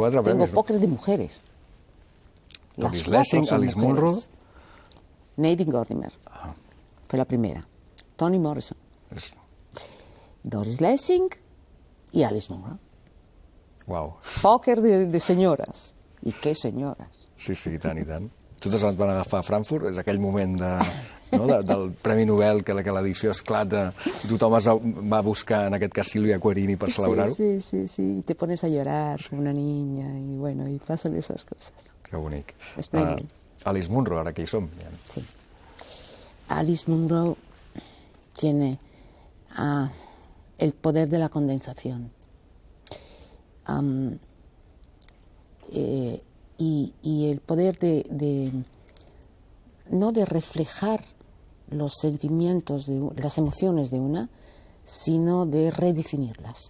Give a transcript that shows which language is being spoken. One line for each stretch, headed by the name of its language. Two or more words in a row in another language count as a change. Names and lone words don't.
Spanish: Tengo póker de mujeres. Doris Lessing, Alice Munro. Nadine Gordimer. Fue la primera. Toni Morrison. Doris Lessing y Alice Munro. Wow.
Catalan: Póker de senyores. I què senyores? Sí, i tant, i tant. Totes les van agafar a Frankfurt, és aquell moment del Premi Nobel que l'edició esclata i tothom es va buscar, en aquest cas, Silvia Querini per celebrar-ho.
Spanish: Sí, y te pones a llorar como una niña y bueno, y pasan esas cosas.
Catalan: Que bonic. Alice Munro, ara que hi som.
Spanish: Sí. Alice Munro tiene el poder de la condensación. Y el poder no de reflejar los sentimientos, las emociones de una, sino de redefinirlas.